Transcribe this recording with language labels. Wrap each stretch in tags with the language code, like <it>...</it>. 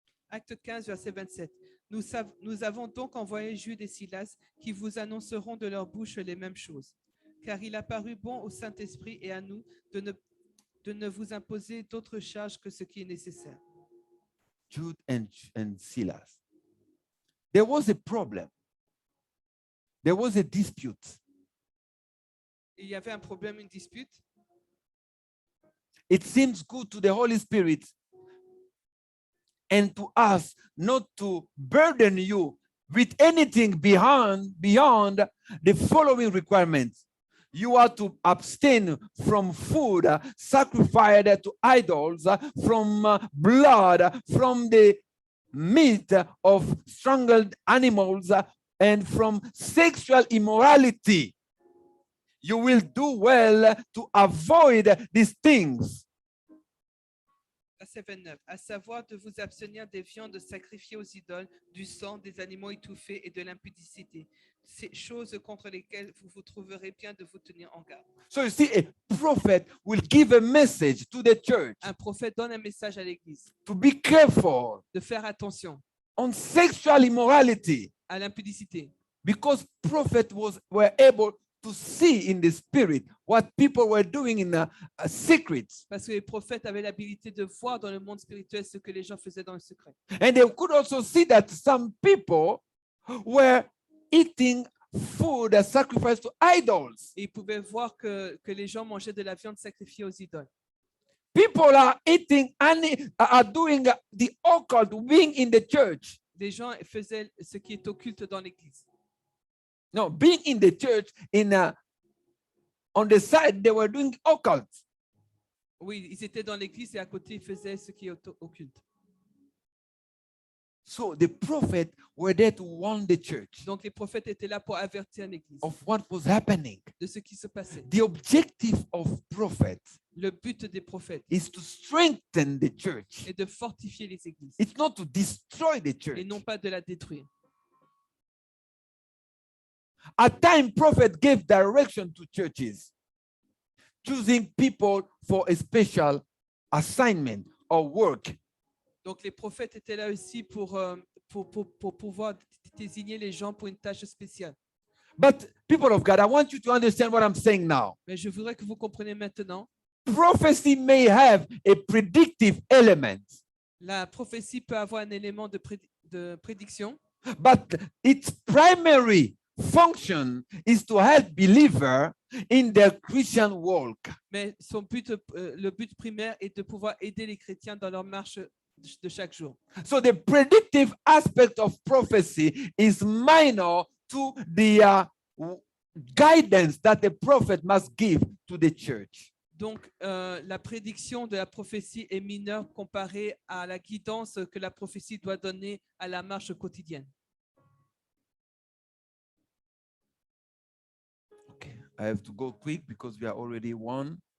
<fr>Acte 15, verset 27. Nous avons donc envoyé Jude et Silas qui vous annonceront de leur bouche les mêmes choses. Car il a paru bon au Saint-Esprit et à nous de ne vous imposer d'autres charges que ce qui est nécessaire.</fr> <en>Jude and Silas. There was a problem. There was a dispute.</en> <fr>il y avait un problème, une dispute,</fr> <en>it seems good to the Holy Spirit and to us not to burden you with anything beyond the following requirements. You are to abstain from food sacrificed to idols, from blood, from the meat of strangled animals, and from sexual immorality. You will do well to avoid these things.</en> <fr>verset 29, à savoir de vous abstenir des viandes sacrifiées aux idoles, du sang, des animaux étouffés et de l'impudicité. Ces choses contre lesquelles vous vous trouverez bien de vous tenir en garde.</fr> <en>So you see, a prophet will give a message to the church</en> <fr>Un prophète donne un message à l'Église</fr> <en>to be careful</en> <fr>de faire attention</fr> <en>on sexual immorality,</en> <fr>à l'impudicité.</fr> <en>because prophets were able to see in the spirit what people were doing in secrets.</en> <fr>Parce que les prophètes avaient l'habilité de voir dans le monde spirituel ce que les gens faisaient dans le secret.</fr> <en>And they could also see that some people were eating food sacrificed to idols.</en> <fr>Et ils pouvaient voir que les gens mangeaient de la viande sacrifiée aux idoles.</fr> <en>People are eating and are doing the occult, being in the church.</en> <fr>Les gens faisaient ce qui est occulte dans l'Église.</fr> <en>No, being in the church, on the side they were doing occult.</en> <fr>Oui, ils étaient dans l'Église et à côté, ils faisaient ce qui est occulte.</fr> <en>So the prophets were there to warn the church</en> <fr>Donc les prophètes étaient là pour avertir l'Église</fr> <en>of what was happening.</en> <fr>de ce qui se passait.</fr> <en>The objective of prophets</en> <fr>Le but des prophètes</fr> <en>is to strengthen the church.</en> <fr>est de fortifier les églises</fr> <en>It's not to destroy the church.</en> <fr>et non pas de la détruire.</fr> <en>At times, prophets gave direction to churches, choosing people for a special assignment or work.</en> <fr>Donc les prophètes étaient là aussi pour pouvoir désigner les gens pour une tâche spéciale.</fr> <en>But people of God, I want you to understand what I'm saying now.</en> <fr>Mais je voudrais que vous compreniez maintenant,</fr> <en>Prophecy may have a predictive element,</en> <fr>la prophétie peut avoir un élément de prédiction,</fr> <en>but its primary function is to help believers in their Christian walk.</en> <fr>mais son but, le but primaire est de pouvoir aider les chrétiens dans leur marche de chaque jour.</fr> <en>So the predictive aspect of prophecy is minor to the guidance that the prophet must give to the church.</en> <fr>Donc, la prédiction de la prophétie est mineure comparée à la guidance que la prophétie doit donner à la marche quotidienne.</fr> <en>Okay, I have to go quick because we are already one.</en>